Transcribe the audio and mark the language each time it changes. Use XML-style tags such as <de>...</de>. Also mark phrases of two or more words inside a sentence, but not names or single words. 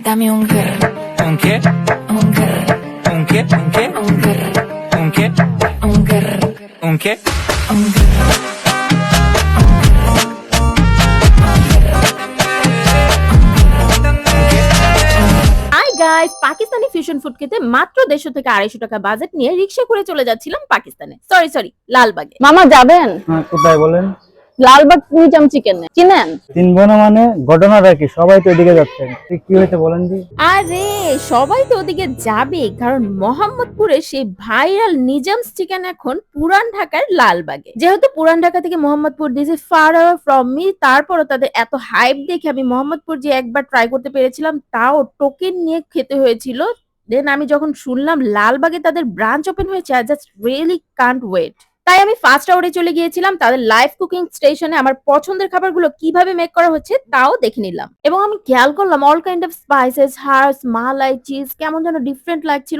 <es>Dame un girl, ¿Un qué? un girl, ¿Un qué? ¿Un qué? un girl, ¿Un qué? un girl, ¿Un qué? un girl.</es> <en>hi guys, Pakistani fusion food</en> <bn>খেতে মাত্র 150 থেকে 250 টাকা বাজেট নিয়ে রিকশা করে চলে যাচ্ছিলাম পাকিস্তানে। সরি লালবাগে। মামা যাবেন? হ্যাঁ, কোথায় বলেন? লালবাগ নিজাম চিকেন চিনেন? তিন বোনা মানে ঘটনাটা কি? সবাই তো এদিকে যাচ্ছেন, কি হয়েছে বলেন দি। আরে সবাই তো ওদিকে যাবে, কারণ মোহাম্মদপুরে সেই ভাইরাল নিজামস চিকেন এখন পুরান ঢাকার লালবাগে। যেহেতু পুরান ঢাকা থেকে মোহাম্মদপুর</bn> <en>this is far away from me,</en> <bn>তারপরও তাদের এত হাইপ দেখে আমি মোহাম্মদপুর যে একবার ট্রাই করতে পেরেছিলাম, তাও টোকেন নিয়ে খেতে হয়েছিল। দেন আমি যখন শুনলাম লালবাগে তাদের</bn> <en>branch open</en> <bn>হয়েছে,</bn> <en>I just really can't wait.</en> <bn>তাই আমি</bn> <en>first hour</en> <bn>চলে গিয়েছিলাম তাদের লাইভ কুকিং স্টেশনে। আমার পছন্দের খাবারগুলো কিভাবে মেক করা হচ্ছে তাও দেখে নিলাম, এবং আমি খেয়াল করলাম</bn> <en>all kind of spices, herbs,</en> <bn>মালাই, চিজ কেমন যেন ডিফারেন্ট লাগছিল।</bn>